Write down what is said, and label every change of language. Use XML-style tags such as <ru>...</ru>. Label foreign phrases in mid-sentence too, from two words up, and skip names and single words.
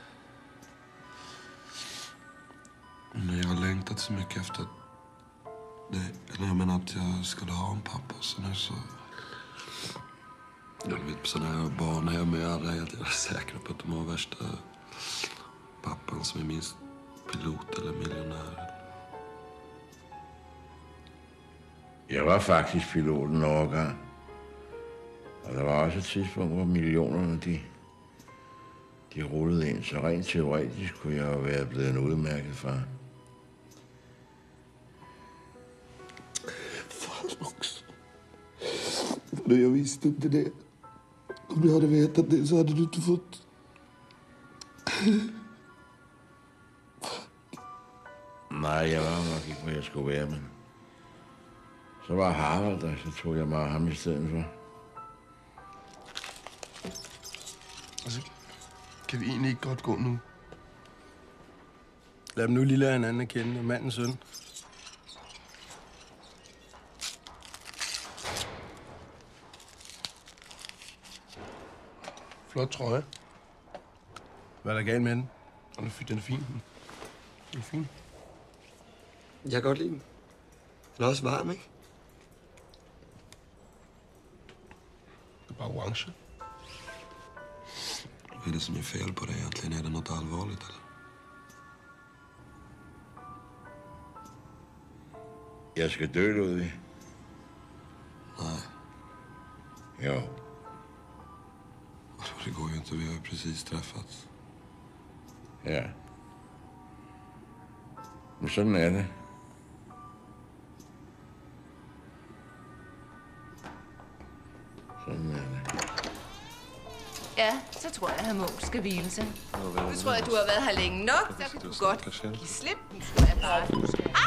<sv>Men jag har längtat så mycket efter det. Eller jag menar att jag skulle ha en pappa. Så nu så... Jag vet på sådana här barnhem är alla helt säkra på att de har värsta Pappan som är minst pilot eller miljonär.</sv> <da>Jeg var faktisk piloten en overgang. Og der var også et tidspunkt, hvor millionerne, de rullede ind. Så rent teoretisk kunne jeg jo være blevet en udmærket far.</da> <sv>Fan också. När jag visste om det där. Om du hade vetat det så hade du inte fått...</sv> <da>Nej, jeg var nok ikke, hvor jeg skulle være, men... Så var Harvard der, så tog jeg mig ham i stedet for. Altså, kan vi egentlig ikke godt gå nu? Lad dem nu lige lade hinanden at kende. Mandens søn. Flot trøje. Hvad er der galt med den? Den er fin. Den er fin. Jeg kan godt lide den. Den er også varm, ikke? Det er bare orange.</da> <sv>Vad är det som är fel på dig egentligen? Är det något allvarligt eller?</sv> <da>Jeg skal dø, Ludvig. Nej. Jo.</da> <sv>Det går ju inte, vi har ju precis träffats.</sv> <da>Ja. Men sådan er det. Sådan er det. Ja, så tror jeg, at Munch skal hvile sig. Nu tror jeg, du har været her længe nok, så kan du godt give slip. Nu tror jeg bare, du skal...</da>